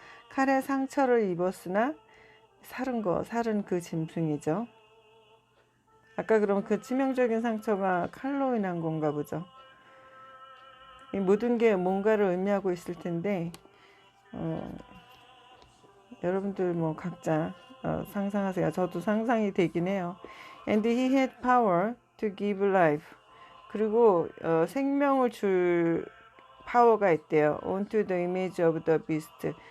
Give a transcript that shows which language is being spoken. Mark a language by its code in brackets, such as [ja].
[ko] 칼의 상처를 입었으나 살은 그 짐승이죠. 아까 그럼 그 치명적인 상처가 칼로 인한 건가 보죠. 이 모든 게 뭔가를 의미하고 있을 텐데 여러분들 뭐 각자 상상하세요. 저도 상상이 되긴 해요. [en] And he had power to give life. [ko] 그리고 생명을 줄 파워가 있대요. [en] onto the image of the beast.